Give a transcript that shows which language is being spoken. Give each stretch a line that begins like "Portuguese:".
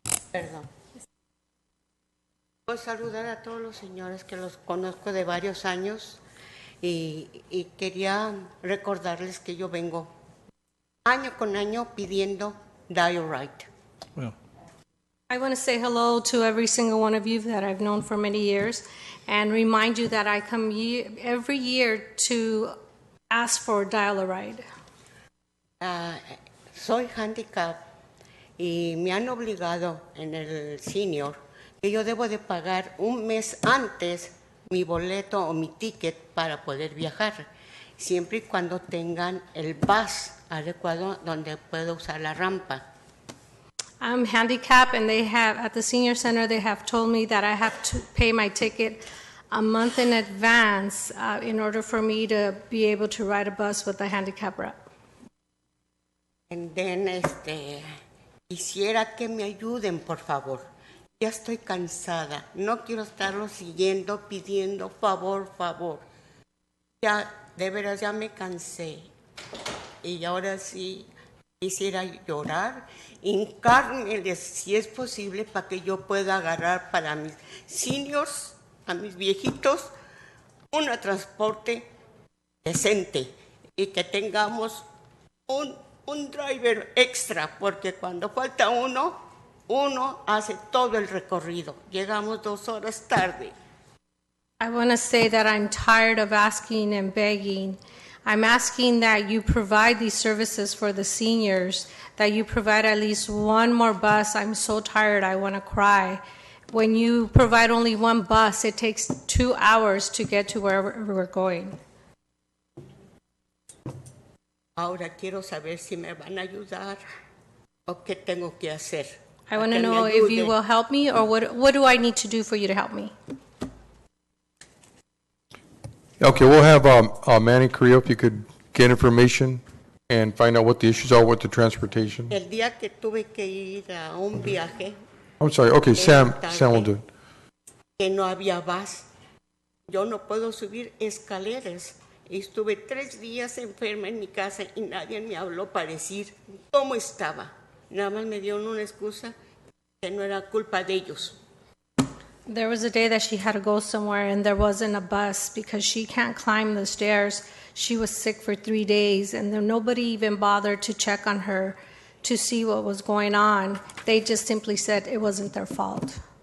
Spanish: Perdón. Puedo saludar a todos los señores que los conozco de varios años y quería recordarles que yo vengo año con año pidiendo die right.
English: Well, I want to say hello to every single one of you that I've known for many years and remind you that I come every year to ask for Dial-A-Ride?
Spanish: Soy handicap y me han obligado en el senior que yo debo de pagar un mes antes mi boleto o mi ticket para poder viajar, siempre y cuando tengan el bus adecuado donde puedo usar la rampa.
English: I'm handicapped, and they have, at the senior center, they have told me that I have to pay my ticket a month in advance in order for me to be able to ride a bus with a handicap rep. And then,
Spanish: quisiera que me ayuden, por favor. Ya estoy cansada. No quiero estarlo siguiendo, pidiendo favor, favor. Ya, de veras, ya me cansé. Y ahora sí quisiera llorar, hincármeles, si es posible, para que yo pueda agarrar para mis seniors, a mis viejitos, un transporte decente y que tengamos un driver extra, porque cuando falta uno hace todo el recorrido. Llegamos 2 horas tarde.
English: I want to say that I'm tired of asking and begging. I'm asking that you provide these services for the seniors, that you provide at least one more bus. I'm so tired, I want to cry. When you provide only one bus, it takes 2 hours to get to wherever we're going.
Spanish: Ahora quiero saber si me van a ayudar o qué tengo que hacer.
English: I want to know if you will help me, or what do I need to do for you to help me? Okay, we'll have Manny Carrillo, if you could get information and find out what the issues are with the transportation.
Spanish: El día que tuve que ir a un viaje,
English: I'm sorry, okay, Sam will do it.
Spanish: que no había bus, yo no puedo subir escaleras. Estuve 3 días enferma en mi casa y nadie me habló para decir cómo estaba. Nada más me dieron una excusa que no era culpa de ellos.
English: There was a day that she had to go somewhere and there wasn't a bus because she can't climb the stairs. She was sick for 3 days, and then nobody even bothered to check on her to see what was going on. They just simply said it wasn't their fault.